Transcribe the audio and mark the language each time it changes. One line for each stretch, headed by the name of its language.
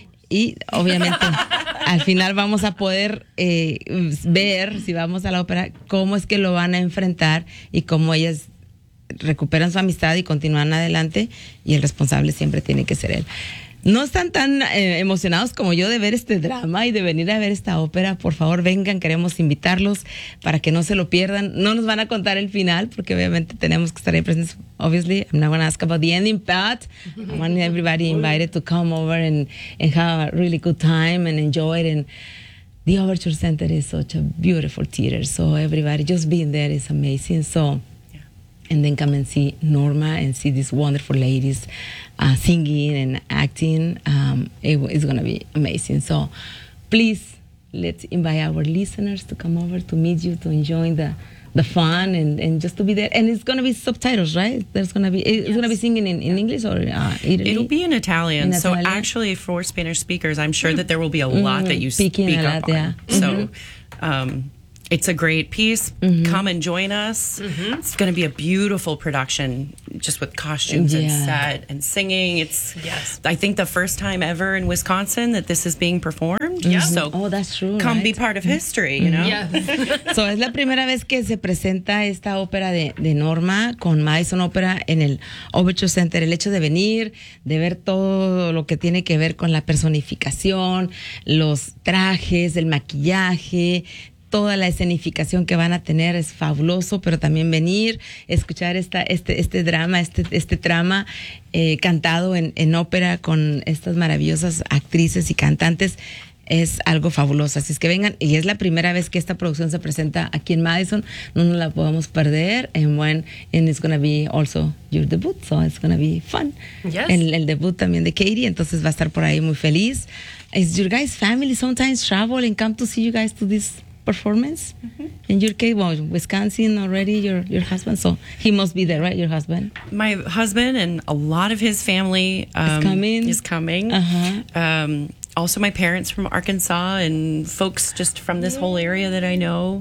Spanish: Y obviamente, al final vamos a poder ver, si vamos a la ópera, cómo es que lo van a enfrentar y cómo ellas recuperan su amistad y continúan adelante. Y el responsable siempre tiene que ser él. No están tan emocionados como yo de ver este drama y de venir a ver esta ópera. Por favor, vengan, queremos invitarlos para que no se lo pierdan. No nos van a contar el final, porque obviamente tenemos que estar ahí presentes.
English: Obviously, I'm not going to ask about the ending, but I want everybody invited to come over and have a really good time and enjoy it. And the Overture Center is such a beautiful theater, so everybody just being there is amazing. So, and then come and see Norma and see these wonderful ladies singing and acting. It's going to be amazing. So please, let's invite our listeners to come over to meet you, to enjoy the fun and just to be there. And it's going to be subtitles, right? It's going to be singing in English or Italy? It'll be in Italian. So actually, for Spanish speakers, I'm sure that there will be a lot that you speak up on. Yeah. So, it's a great piece. Mm-hmm. Come and join us. Mm-hmm. It's going to be a beautiful production, just with costumes and set and singing. It's, I think, the first time ever in Wisconsin that this is being performed. Mm-hmm. Yeah. So that's true. Come right? Be part of history, you know? Yeah.
Spanish: So es la primera vez que se presenta esta ópera de Norma con Madison Opera en el Overture Center. El hecho de venir, de ver todo lo que tiene que ver con la personificación, los trajes, el maquillaje, toda la escenificación que van a tener es fabuloso, pero también venir, escuchar este drama, este trama cantado en ópera con estas maravillosas actrices y cantantes es algo fabuloso. Así es que vengan, y es la primera vez que esta producción se presenta aquí en Madison, no nos la podemos perder,
English: and it's going to be also your debut, so it's going to be fun. Yes.
Spanish: El debut también de Katie, entonces va a estar por ahí muy feliz.
English: Is your guys' family sometimes travel and come to see you guys to this performance? Mm-hmm. In your case, well, Wisconsin already, your husband, so he must be there, right? Your husband? My husband and a lot of his family is coming. Uh-huh. Also my parents from Arkansas and folks just from this whole area that I know.